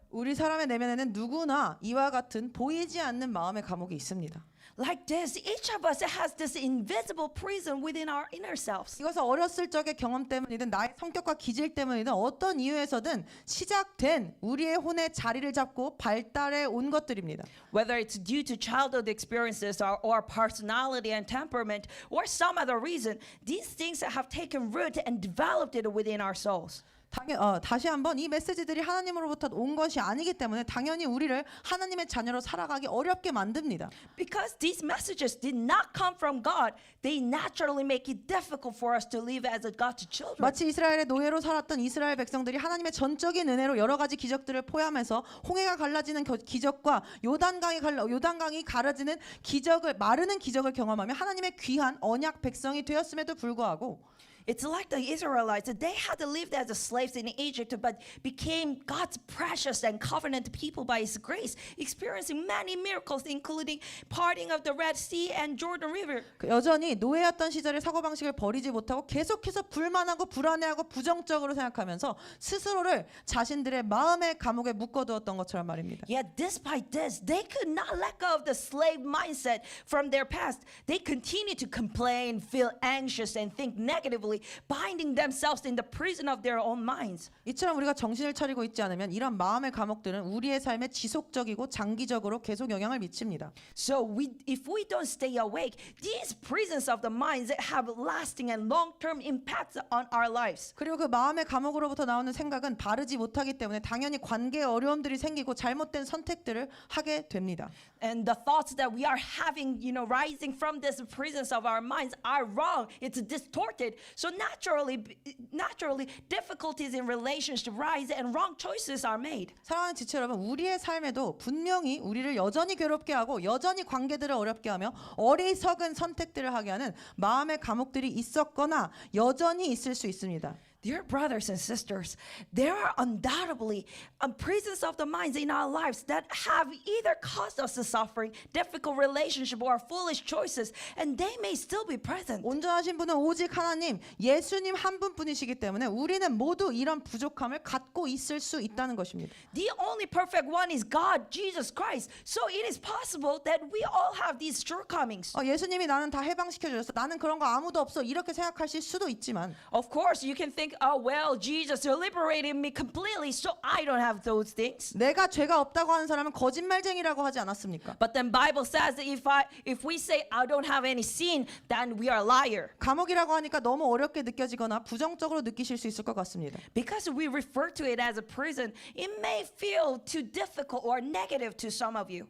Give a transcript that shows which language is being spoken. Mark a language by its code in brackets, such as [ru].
[ko] 우리 사람의 내면에는 누구나 이와 같은 보이지 않는 마음의 감옥이 있습니다. [en] Like this, each of us has this invisible prison within our inner selves. [ko] 이것은 어렸을 적의 경험 때문이든 나의 성격과 기질 때문이든 어떤 이유에서든 시작된 우리의 혼의 자리를 잡고 발달해 온 것들입니다. [en] Whether it's due to childhood experiences or personality and temperament or some other reason, these things have taken root and developed it within our souls. [ko] 다시 한번 이 메시지들이 하나님으로부터 온 것이 아니기 때문에 당연히 우리를 하나님의 자녀로 살아가기 어렵게 만듭니다. [en] Because these messages did not come from God, they naturally make it difficult for us to live as God's children. [ko] 마치 이스라엘의 노예로 살았던 이스라엘 백성들이 하나님의 전적인 은혜로 여러 가지 기적들을 포함해서 홍해가 갈라지는 기적과 요단강이 갈라지는 기적을 마르는 기적을 경험하며 하나님의 귀한 언약 백성이 되었음에도 불구하고 [en] It's like the Israelites. They had lived as slaves in Egypt, but became God's precious and covenant people by His grace, experiencing many miracles, including parting of the Red Sea and Jordan River. [ko] 여전히 노예였던 시절의 사고방식을 버리지 못하고 계속해서 불만하고 불안해하고 부정적으로 생각하면서 스스로를 자신들의 마음의 감옥에 묶어두었던 것처럼 말입니다. [en] Yet despite this, they could not let go of the slave mindset from their past. They continued to complain, feel anxious, and think negatively, binding themselves in the prison of their own minds. [ko] 이처럼 우리가 정신을 차리고 있지 않으면 이런 마음의 감옥들은 우리의 삶에 지속적이고 장기적으로 계속 영향을 미칩니다. [en] So if we don't stay awake, these prisons of the minds have lasting and long-term impacts on our lives. [ko] 그리고 그 마음의 감옥으로부터 나오는 생각은 바르지 못하기 때문에 당연히 관계에 어려움들이 생기고 잘못된 선택들을 하게 됩니다. [en] And the thoughts that we are having, rising from these prisons of our minds are wrong. It's distorted. So naturally, difficulties in relationships rise and wrong choices are made. [ko] 사랑하는 지체 여러분, 우리의 삶에도 분명히 우리를 여전히 괴롭게 하고 여전히 관계들을 어렵게 하며 어리석은 선택들을 하게 하는 마음의 감옥들이 있었거나 여전히 있을 수 있습니다. [en] Dear brothers and sisters, there are undoubtedly prisons of the minds in our lives that have either caused us suffering, difficult relationship, or foolish choices, and they may still be present. [ko] 온전하신 분은 오직 하나님, 예수님 한 분뿐이시기 때문에 우리는 모두 이런 부족함을 갖고 있을 수 있다는 것입니다. [en] The only perfect one is God, Jesus Christ. So it is possible that we all have these shortcomings. [ko] 예수님이 나는 다 해방시켜 주셨어. 나는 그런 거 아무도 없어. 이렇게 생각하실 수도 있지만 [en] Of course, you can think, oh well, Jesus liberated me completely, so I don't have those things. [ko] 내가 죄가 없다고 하는 사람은 거짓말쟁이라고 하지 않았습니까? [en] But then Bible says that if we say I don't have any sin, then we are liar. [ko] 감옥이라고 하니까 너무 어렵게 느껴지거나 부정적으로 느끼실 수 있을 것 같습니다. [en] Because we refer to it as a prison, it may feel too difficult or negative to some of you.